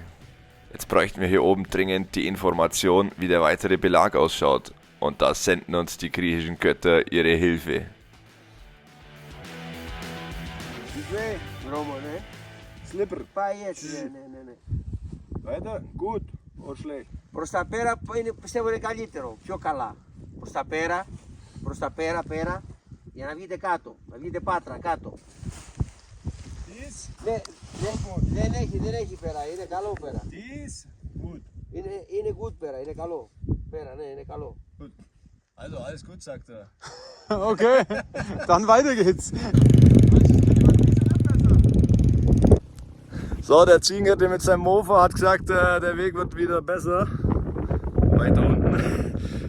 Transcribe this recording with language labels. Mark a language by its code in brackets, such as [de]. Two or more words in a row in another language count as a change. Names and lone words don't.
[de] Jetzt bräuchten wir hier oben dringend die Information, wie der weitere Belag ausschaut, und da senden uns die griechischen Götter ihre Hilfe. [en] Slipper. [de] Weiter? Gut oder schlecht? [el] Προς τα πέρα πιστεύω είναι καλύτερο, πιο καλά. Προς τα πέρα, για να βγείτε κάτω, να βγείτε πάτρα κάτω. Δεν έχει πέρα, είναι καλό πέρα. Είναι good πέρα, είναι καλό. Πέρα, ναι, είναι καλό. [de] Also alles gut, sagt er. Okay, dann weiter geht's. So, der Ziegenhirte mit seinem Mofa hat gesagt, der Weg wird wieder besser. Weiter unten.